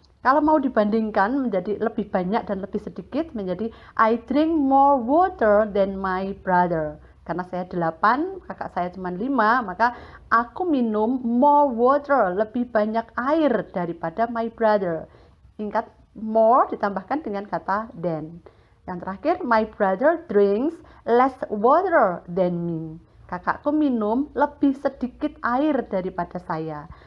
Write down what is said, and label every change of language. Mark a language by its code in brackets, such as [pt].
[id] Kalau mau dibandingkan menjadi lebih banyak dan lebih sedikit menjadi [en] I drink more water than my brother. [id] karena saya 8, kakak saya cuma 5, maka aku minum more water, lebih banyak air daripada my brother. Ingat, more ditambahkan dengan kata than. Yang terakhir, [en] my brother drinks less water than me. [id] Kakakku minum lebih sedikit air daripada saya.